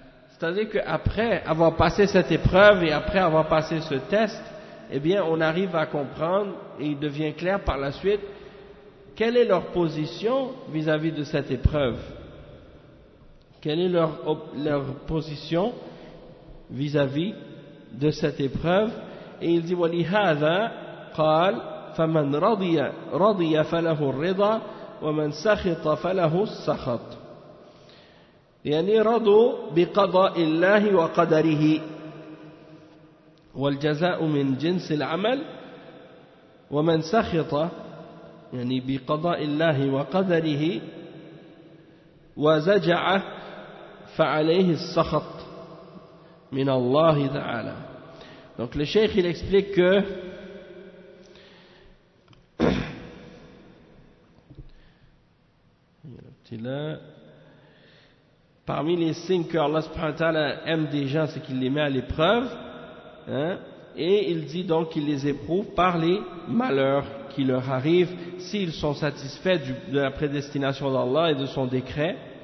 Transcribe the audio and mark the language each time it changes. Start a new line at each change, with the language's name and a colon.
French: C'est-à-dire qu'après avoir passé cette épreuve et après avoir passé ce test, eh bien on arrive à comprendre et il devient clair par la suite quelle est leur position vis-à-vis de cette épreuve. Quelle est leur position vis-à-vis de cette épreuve. Et il dit
Arabic: وَلِهَذَا قَالْ فَمَنْ رَضِيَ فَلَهُ الرِّضَى وَمَنْ سَخِطَ فَلَهُ السَّخَطَ. يعني رضوا بقضاء الله وقدره والجزاء من جنس العمل ومن سخط يعني بقضاء الله وقدره وزجع فعليه السخط من الله تعالى.
French: Donc le cheikh il explique que parmi les signes que Allah subhanahu wa ta'ala aime des gens, c'est qu'il les met à l'épreuve, hein, et il dit donc qu'il les éprouve par les malheurs qui leur arrivent, s'ils sont satisfaits de la prédestination d'Allah et de son décret,